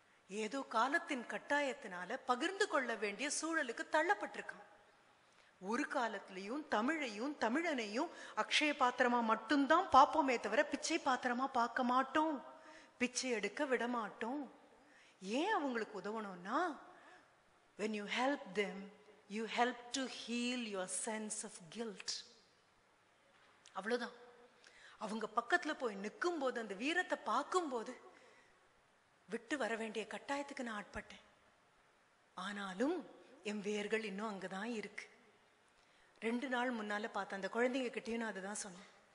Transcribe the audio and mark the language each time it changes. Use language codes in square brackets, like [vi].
[ta] ஏதோ காலத்தின் கட்டாயத்தினால பகிர்ந்து கொள்ள வேண்டிய சூழலுக்கு தள்ளப்பட்டிருக்கான். ஒரு காலத்திலையும் தமிழையும் தமிழனையும் அக்ஷய பாத்திரமா மட்டும்தான் பார்ப்போமே தவிர பிச்சை பாத்திரமா பார்க்க மாட்டோம், பிச்சை எடுக்க விட மாட்டோம். ஏன் அவங்களுக்கு உதவணும்னா, [en] when you help them you help to heal your sense of guilt. [ta] அவ்வளவுதான். அவங்க பக்கத்துல போய் நிற்கும் போது அந்த வீரத்தை பார்க்கும் போது விட்டு வர வேண்டிய கட்டாயத்துக்கு நான் ஆட்பட்டேன். ஆனாலும் என் வேர்கள் இன்னும் அங்கதான் இருக்கு. 2 நாள் முன்னால பார்த்த அந்த குழந்தைங்க கிட்டயும் நான் அதுதான் சொன்னேன்.